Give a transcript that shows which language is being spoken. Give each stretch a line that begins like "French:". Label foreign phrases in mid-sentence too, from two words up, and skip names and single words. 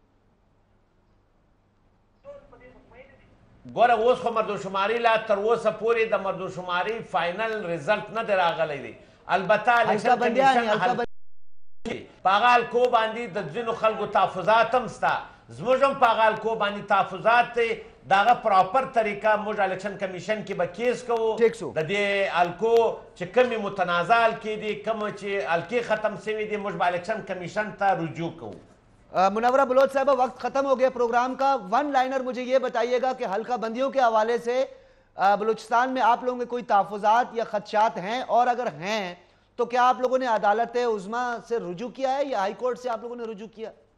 Pashto: ګوره اوس خو مردمشماري لا تر اوسه پورې د مردمشماري
English: final result
Pashto: نه دی راغلی دی البته
English: election commission
Pashto: په هغه حلقو باندې د ځینو خلکو تحفظات هم شته زموږ هم په هغه حلقو باندې تحفظات دی د هغه پراپر طریقه موږ
English: election commission
Pashto: کې به کیس کوو د دې حلقو چې کومې متنازع حلقې دي کومه چې حلقې ختم شوي دي موږ به
English: election commission
Pashto: ته رجوع کوو
Urdu: منورہ بلوچ صاحبہ وقت ختم ہو گیا پروگرام کا
English: one liner
Urdu: مجھے یہ بتائیے گا کہ حلقہ بندیوں کے حوالے سے بلوچستان میں آپ لوگوں کے کوئی تحفظات یا خدشات ہیں اور اگر ہیں تو کیا آپ لوگوں نے عدالت عظمیٰ سے رجوع کیا ہے یا ہائی کورٹ سے آپ لوگوں نے رجوع کیا؟